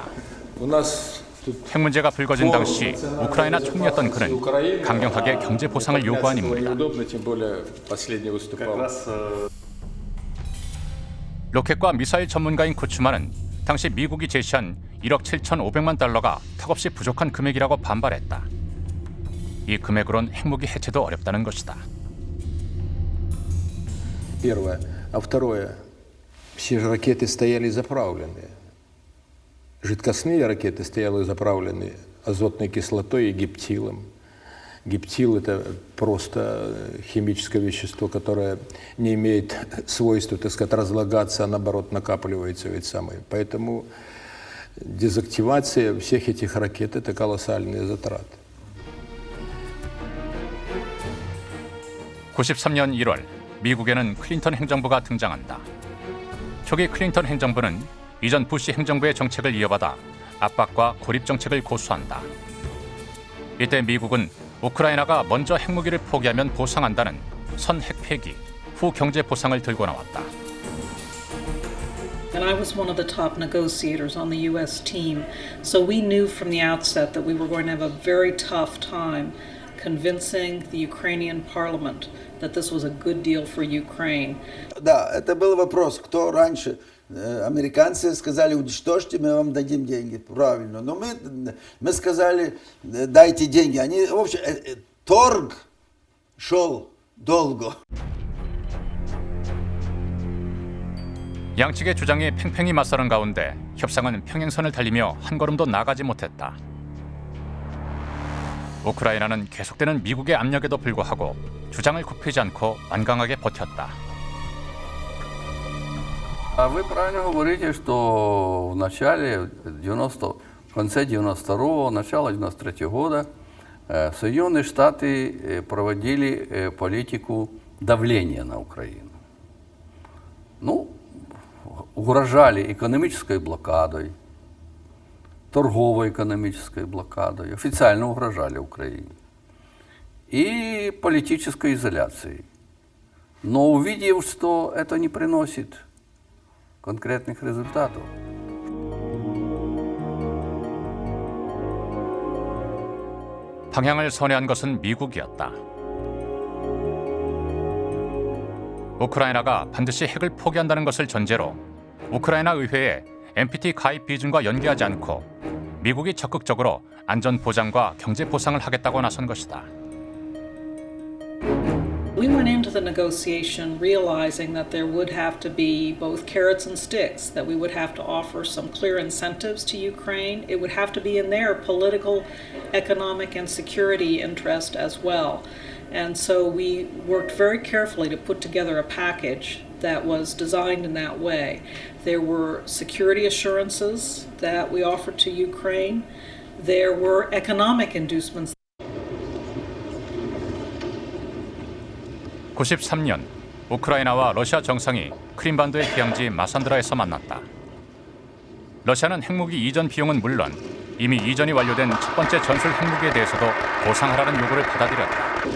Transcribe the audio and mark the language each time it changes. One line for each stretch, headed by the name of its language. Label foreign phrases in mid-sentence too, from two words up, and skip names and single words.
Korean: 핵 문제가 불거진 당시 우크라이나 총리였던 그는 강경하게 경제 보상을 요구한 인물이다. 로켓과 미사일 전문가인 쿠츠마는 당시 미국이 제시한 1억 7,500만 달러가 턱없이 부족한 금액이라고 반발했다. 이 금액으론 핵무기 해체도 어렵다는 것이다.
Russian: Первое. А второе. Все же ракеты стояли заправленные. Жидкостные ракеты стояли заправленные азотной кислотой и гептилом. Гептил – это просто химическое вещество, которое не имеет свойства, так сказать, разлагаться, а наоборот накапливается ведь самое. Поэтому дезактивация всех этих ракет – это колоссальные затраты.
Korean: 93년 1월 미국에는 클린턴 행정부가 등장한다. 초기 클린턴 행정부는 이전 부시 행정부의 정책을 이어받아 압박과 고립 정책을 고수한다. 이때 미국은 우크라이나가 먼저 핵무기를 포기하면 보상한다는 선 핵 폐기, 후 경제 보상을 들고 나왔다.
English: And I was one of the top negotiators on the U.S. team, so we knew from the outset that we were going to have a very tough time convincing the Ukrainian parliament that this was a good deal for Ukraine.
Russian: Да, это был вопрос, кто раньше. Американцы сказали, уничтожьте, мы вам дадим деньги. Правильно. Но мы сказали, дайте деньги. Они, в общем, торг шел долго.
Korean: 양측의 주장이 팽팽히 맞서는 가운데 협상은 평행선을 달리며 한 걸음도 나가지 못했다. 우크라이나는 계속되는 미국의 압력에도 불구하고 주장을 굽히지 않고 완강하게 버텼다.
Russian: Вы правильно говорите, что в конце 92-го, начало 93-го года Соединенные Штаты проводили политику давления на Украину. Ну, угрожали экономической блокадой, торгово-экономической блокадой, официально угрожали Украине и политической изоляцией. Но увидев, что это не приносит конкретных результатов.
Korean: 방향을 선회한 것은 미국이었다. 우크라이나가 반드시 핵을 포기한다는 것을 전제로 우크라이나 의회에 NPT 가입 비준과 연계하지 않고 미국이 적극적으로 안전 보장과 경제 보상을 하겠다고 나선 것이다.
English: We went into the negotiation realizing that there would have to be both carrots and sticks, that we would have to offer some clear incentives to Ukraine. It would have to be in their political, economic, and security interest as well. And so we worked very carefully to put together a package that was designed in that way. There were security assurances that we offered to Ukraine. There were economic inducements.
Korean: 93년 우크라이나와 러시아 정상이 크림반도의 휴양지 마산드라에서 만났다. 러시아는 핵무기 이전 비용은 물론 이미 이전이 완료된 첫 번째 전술 핵무기에 대해서도 보상하라는 요구를 받아들였다.